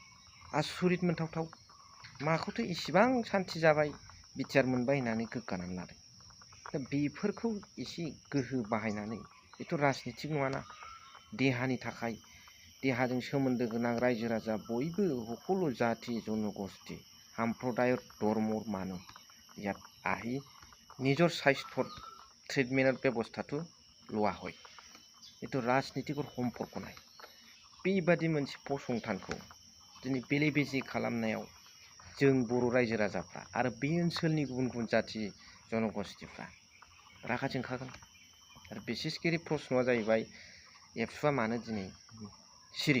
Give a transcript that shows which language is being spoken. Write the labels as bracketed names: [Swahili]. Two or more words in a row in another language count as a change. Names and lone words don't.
[Bodo] आसुरित मोनथावथाव। माखौथो इसिबां सान्थि जाबाय बिटिआर मोनबाय होननानै गोग्गानानै लादों। दा बेफोरखौ एसे गोहो बाहायनानै, बेथ' राजनितिक नङाना, देहानि थाखाय, देहाजों सोमोन्दो गोनां रायजो राजा बयबो [Assamese] সকলো জাতি জনগোষ্ঠী সম্প্ৰদায়ৰ ধৰ্মৰ মানুহ ইয়াত আহি নিজৰ স্বাস্থ্যৰ ট্ৰিটমেণ্টৰ ব্যৱস্থাটো লোৱা হয়। এইটো राजनितिকৰ সম্পৰ্ক নাই। [Bodo] बेबादि मोनसे फसंथानखौ दिनै बेले बेजे खालामनायाव जों बर' रायजो राजाफ्रा आरो बे ओनसोलनि गुबुन गुबुन जाथि जनगोष्ठीफ्रा रागा जोंखागोन। आरो बिसेसखिरि प्रश्नआ जाहैबाय, एबसुआ मानो दिनै सिरि?